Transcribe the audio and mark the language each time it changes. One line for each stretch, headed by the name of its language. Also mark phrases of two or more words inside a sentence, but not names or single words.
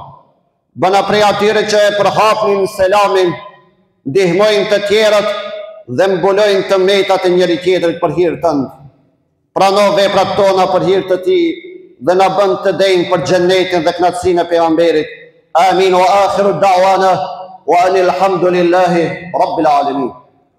Albanian: Bëna prej atyre që e përhapnin selamin, ndihmojnë të tjerët dhe mbulojnë të metat e njëri tjetrit për hir tënd. Prano veprat tona për hir të tij dhe na bën të denjë për xhenetin dhe kënaqësinë e pejgamberit.
Arabic: آمين وآخر دعوانا أن الحمد لله رب العالمين.